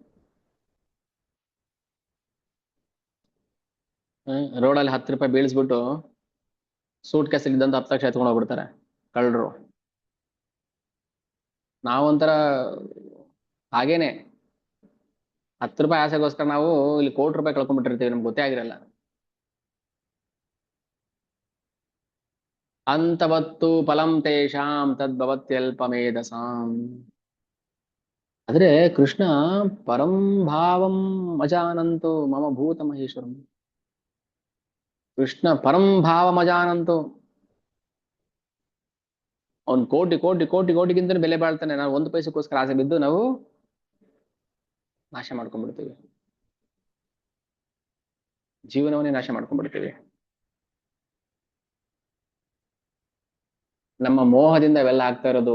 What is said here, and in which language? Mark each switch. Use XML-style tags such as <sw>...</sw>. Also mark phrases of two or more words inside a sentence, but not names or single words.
<kn>ರೋಡಲ್ಲಿ 10 ರೂಪಾಯಿ ಬೀಳಿಸ್ಬಿಟ್ಟು ಸೂಟ್ ಕೇಸಲ್ಲಿ ಇದ್ದಂತ 10 ಲಕ್ಷ ಎತ್ಕೊಂಡು ಹೋಗ್ಬಿಡ್ತಾರೆ ಕಳ್ಳರು. ನಾವೊಂಥರ ಹಾಗೇನೆ 10 ರೂಪಾಯಿ ಆಸೆಗೋಸ್ಕರ ನಾವು ಇಲ್ಲಿ ಕೋಟಿ ರೂಪಾಯಿ ಕಳ್ಕೊಂಡ್ಬಿಟ್ಟಿರ್ತೀವಿ, ನಮ್ಗೆ ಗೊತ್ತೇ ಆಗಿರಲ್ಲ.</kn> <sa>ಅಂತವತ್ತು ಫಲಂ ತೇಷಾಂ ತದ್ಭವತ್ಯಲ್ಪ ಮೇಧಸಾಂ. ಆದ್ರೆ ಕೃಷ್ಣ ಪರಂ ಭಾವಂ ಅಜಾನಂತು ಮಮ ಭೂತ ಮಹೇಶ್ವರಂ. ಕೃಷ್ಣ ಪರಂ ಭಾವಂ ಅಜಾನಂತು.</sa> <kn>ಅವ್ನು ಕೋಟಿ ಕೋಟಿ ಕೋಟಿ ಕೋಟಿಗಿಂತ ಬೆಲೆ ಬಾಳ್ತಾನೆ. ನಾವು 1 ಪೈಸೆಗೋಸ್ಕರ ಆಸೆ ಬಿದ್ದು ನಾವು ನಾಶ ಮಾಡ್ಕೊಂಡ್ಬಿಡ್ತೀವಿ, ಜೀವನವನ್ನೇ ನಾಶ ಮಾಡ್ಕೊಂಡ್ಬಿಡ್ತೀವಿ. ನಮ್ಮ ಮೋಹದಿಂದ ಇವೆಲ್ಲ ಆಗ್ತಾ ಇರೋದು.</kn>